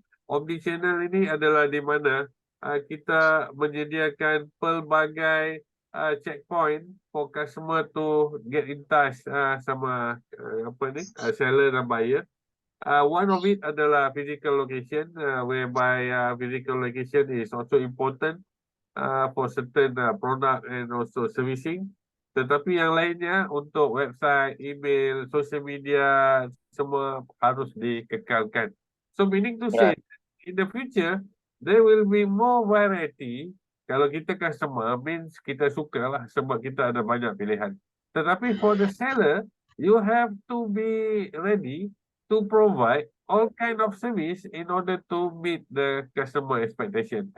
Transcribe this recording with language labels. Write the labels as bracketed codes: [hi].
[ms] Omni-channel ini adalah di mana kita menyediakan pelbagai checkpoint [en] for customer to get in touch [ms] sama seller dan buyer. [en] One of it adalah physical location, whereby physical location is also important for certain product and also servicing. [ms] Tetapi yang lainnya untuk website, email, social media semua harus dikekalkan. [en] So meaning to say, in the future there will be more variety. [ms] Kalau kita customer means kita sukalah sebab kita ada banyak pilihan. [en] Tetapi for the seller, you have to be ready to provide all kind of service in order to meet the customer expectation.